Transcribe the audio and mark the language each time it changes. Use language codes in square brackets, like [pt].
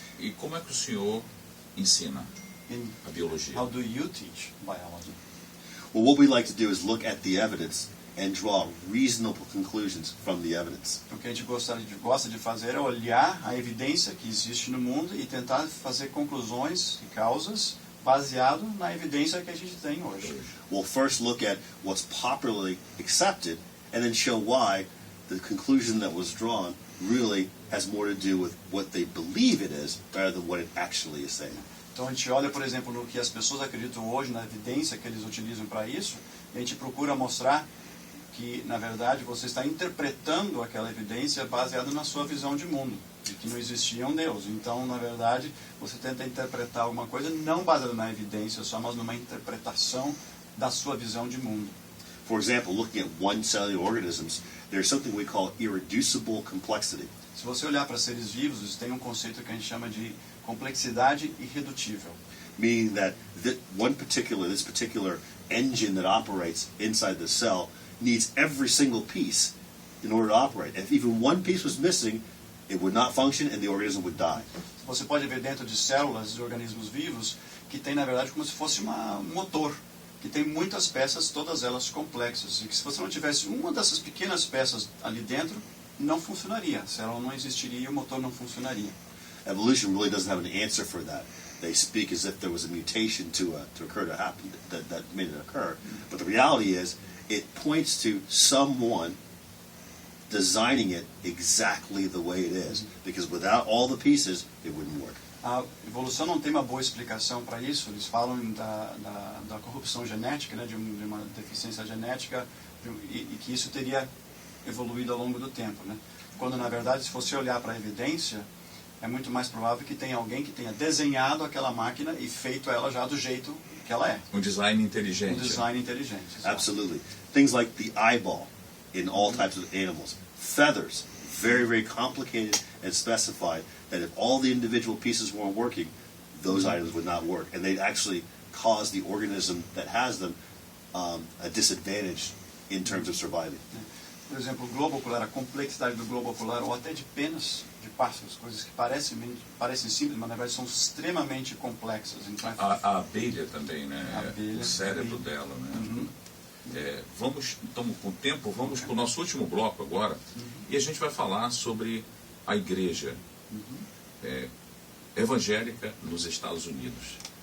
[pt] E como é que o senhor ensina a biologia? [en] How do you teach biology? Well, what we like to do is look at the evidence and draw reasonable conclusions from the evidence. [pt] O que a gente gosta de fazer é olhar a evidência que existe no mundo e tentar fazer conclusões e causas baseado na evidência que a gente tem hoje. [en] We'll first look at what's popularly accepted and then show why the conclusion that was drawn really has more to do with what they believe it is rather than what it actually is saying. [pt] Então a gente olha, por exemplo, no que as pessoas acreditam hoje, na evidência que eles utilizam para isso, e a gente procura mostrar que, na verdade, você está interpretando aquela evidência baseada na sua visão de mundo, de que não existia um Deus. Então, na verdade, você tenta interpretar alguma coisa não baseada na evidência só, mas numa interpretação da sua visão de mundo. [en] For example, looking at one-cellular organisms, there's something we call irreducible complexity. [pt] Se você olhar para seres vivos, tem um conceito que a gente chama de complexidade irredutível. [en] Meaning that this particular engine that operates inside the cell needs every single piece in order to operate. If even one piece was missing, it would not function and the organism would die. [pt] Você pode ver dentro de células de organismos vivos que tem, na verdade, como se fosse um motor, que tem muitas peças, todas elas complexas, e que se você não tivesse uma dessas pequenas peças ali dentro, não funcionaria. Se ela não existiria, o motor não funcionaria. [en] Evolution really doesn't have an answer for that. They speak as if there was a mutation to occur to happen that made it occur. But the reality is, it points to someone designing it exactly the way it is. Because without all the pieces, it wouldn't work. [pt] A evolução não tem uma boa explicação para isso. Eles falam da corrupção genética, né, de uma deficiência genética, e que isso teria evoluído ao longo do tempo, né? Quando, na verdade, se você olhar para a evidência, é muito mais provável que tenha alguém que tenha desenhado aquela máquina e feito ela já do jeito que ela é. Um design inteligente. Um design inteligente. Exato. [en] Absolutely. Things like the eyeball in all types of animals. Feathers, very, very complicated and specified that if all the individual pieces weren't working, those items would not work. And they'd actually cause the organism that has them a disadvantage in terms of surviving. [pt] Por exemplo, o globo ocular, a complexidade do globo ocular, ou até de penas de pássaros, coisas que parecem simples, mas na verdade são extremamente complexas. Então, a abelha também, né? A abelha, o cérebro dela, né? Vamos, estamos com tempo, vamos para o nosso último bloco agora, e a gente vai falar sobre a igreja evangélica nos Estados Unidos.